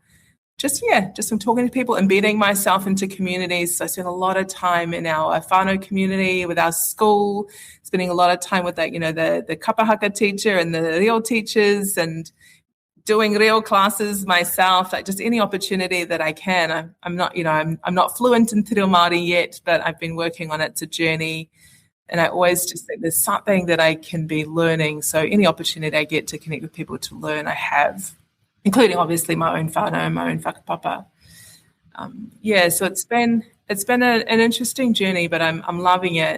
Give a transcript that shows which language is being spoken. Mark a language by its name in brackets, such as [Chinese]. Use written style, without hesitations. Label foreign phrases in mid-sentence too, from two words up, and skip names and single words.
[English] Just from talking to people, embedding myself into communities. So I spent a lot of time in our whānau community, with our school, spending a lot of time with the kapahaka teacher and the reo teachers, and doing reo classes myself, like just any opportunity that I can. I'm not fluent in [Māori] te reo Māori [English] yet, but I've been working on it. It's a journey. And I always just think there's something that I can be learning. So any opportunity I get to connect with people to learn, I have, including obviously my own whānau and my own whakapapa. So it's been an interesting journey, but I'm loving it.